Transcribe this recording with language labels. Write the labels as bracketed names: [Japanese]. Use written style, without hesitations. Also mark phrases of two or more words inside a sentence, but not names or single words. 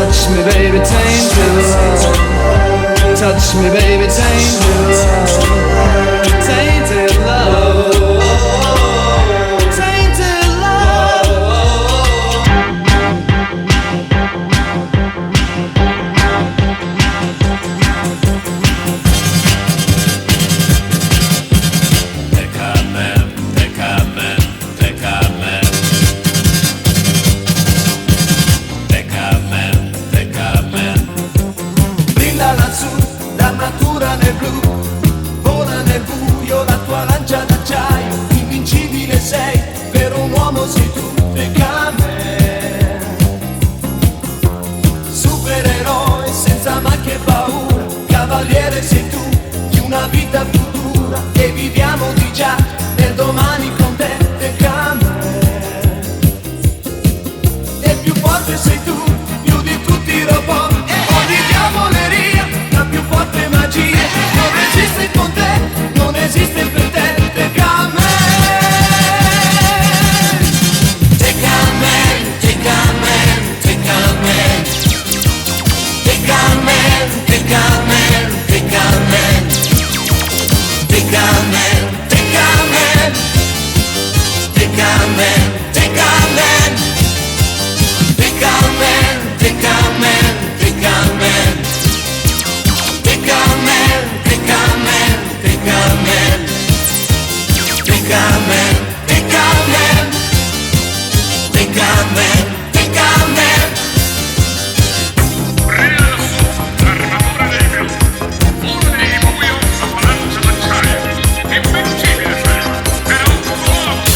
[English] me baby, tainted love. Touch me baby, tainted love. Tainted love. Tainted love. [Spanish] Déjame, déjame, déjame. Déjame, déjame. [Italian] Brilla lassù la natura nel blu, vola nel buio la tua lancia d'acciaio, invincibile sei, per un uomo sei tu, Déjame. Supereroe senza macchie e paura, cavaliere sei tu, di una vita futura, e viviamo di già, nel domani con te, Déjame. E più forte sei tu, più di tutti i robot, ogni diavoleria, la più forte magia, non esiste con te, non esiste per te, Déjame. [Spanish] Déjame, déjame, déjame. Déjame, déjame, déjame. Déjame, déjame. Déjame, déjame. Déjame, déjame, déjame. Déjame, déjame, déjame. Déjame, déjame. Déjame, déjame. [Italian] L'armatura dei più. Uno di buio, la palanza d'acciaio. Invincibile sei, però forte.